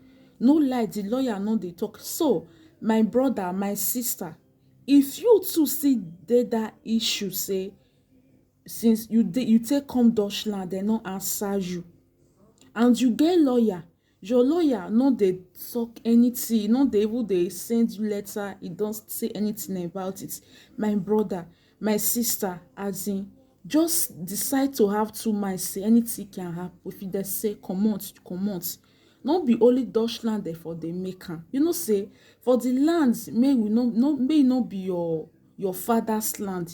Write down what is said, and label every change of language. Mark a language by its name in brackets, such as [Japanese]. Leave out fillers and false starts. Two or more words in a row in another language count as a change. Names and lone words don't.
[Nigerian Pidgin] No lie, the lawyer no dey talk. So my brother, my sister, if you too see that issue, say since you take come Deutschland, they no answer you, and you get lawyer, your lawyer no dey talk anything, no dey even dey send you letter, he don't say anything about it. My brother, my sister, as in, just decide to have two minds, say anything can happen. If they say comot, no be only Deutschland there for the maker. You know, say for the lands, may not be your father's land.